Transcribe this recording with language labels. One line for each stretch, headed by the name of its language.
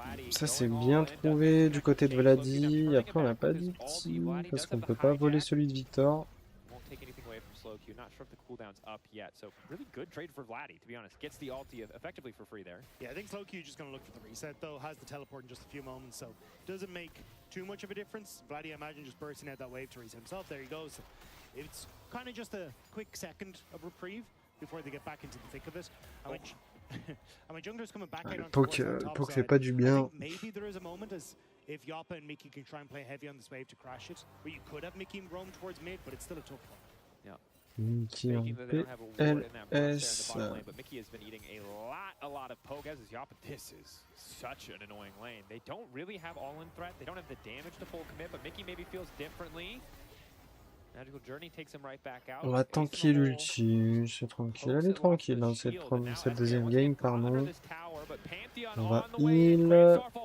French: Ça c'est bien trouvé du côté de Vladdy. Après on n'a pas d'ulti parce qu'on peut pas voler celui de Victor.
English: SlowQ. Not sure if the cooldown's up yet, so really good trade for Vladdy, to be honest. Gets the ulti effectively for free there. Yeah, I think SlowQ just going to look for the reset, though. Has the teleport in just a few moments, so doesn't make too much of a difference. Vladdy, I imagine, just bursting out that wave to reset himself. There he goes. It's kind of just a quick second of reprieve before they get back into the thick of it. And my jungler's coming back out
French: Poke fait pas du bien.
English: Maybe there is a moment as if Yappa and Mickey can try and play heavy on this wave to crash it, where you could have Mickey roam towards mid, but it's still a tough one. Yeah.
French: Mickey en PLS.
English: But Mickey has been eating a lot of poke as is Yappa. This is such an annoying lane. They don't really have all-in threat. They don't have the damage to full commit, but Mickey maybe feels differently. Magical Journey takes him right back out.
French: On va tanker l'ulti, c'est tranquille. Elle est tranquille, hein, cette deuxième game, pardon. On va heal.